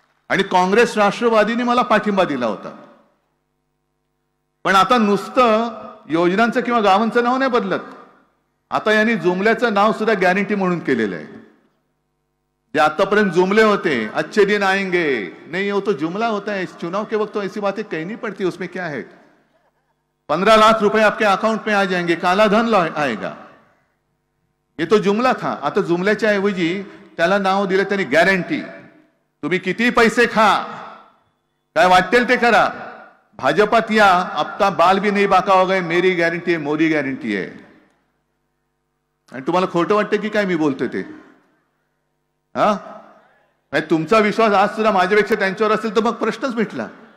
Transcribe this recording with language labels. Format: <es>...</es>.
<mr>आणि काँग्रेस राष्ट्रवादीने मला पाठिंबा दिला होता. पण आता नुसतं योजनांचं किंवा गावांचं नाव नाही बदलत, आता यांनी जुमल्याचं नाव सुद्धा गॅरंटी म्हणून केलेलं आहे. जे आतापर्यंत जुमले होते,</mr> <hi>अच्छे दिन आएंगे, नहीं वो तो जुमला होता है. चुनाव के वक्त तो ऐसी बातें कहनी पड़ती, उसमें क्या है. 15 लाख रुपए आपके अकाउंट में आ जाएंगे, काला धन आएगा, ये तो जुमला था.</hi> <mr>आता जुमल्याच्या ऐवजी त्याला नाव दिलं त्यांनी गॅरंटी. तुम्ही किती पैसे खा, काय वाटेल ते करा, भाजपात या,</mr> <hi>आपका बाल भी नहीं बाका होगा,</hi> <mr>मेरी गॅरंटी आहे, मोदी गॅरंटी आहे. आणि तुम्हाला खोटं वाटतं की काय मी बोलतोय ते? हा, तुमचा विश्वास आज सुद्धा माझ्यापेक्षा त्यांच्यावर असेल तर मग प्रश्नच मिटला.</mr>